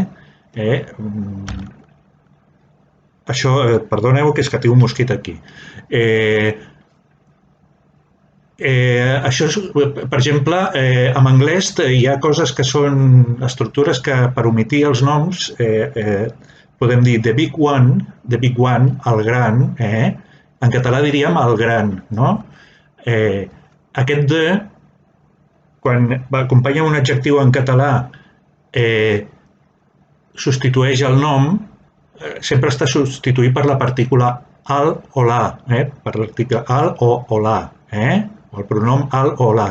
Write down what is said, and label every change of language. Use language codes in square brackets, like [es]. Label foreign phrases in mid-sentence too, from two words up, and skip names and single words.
[ca] Això, perdoneu, que és que tinc un mosquit aquí. Això, per exemple, en anglès hi ha coses que són estructures que per omitir els noms podem dir [en] the big one, [ca] el gran, en català diríem el gran, no? Aquest de, quan acompanya un adjectiu en català, substitueix el nom, sempre està substituït per la partícula al o la, per l'article al o la, o el pronom al o la.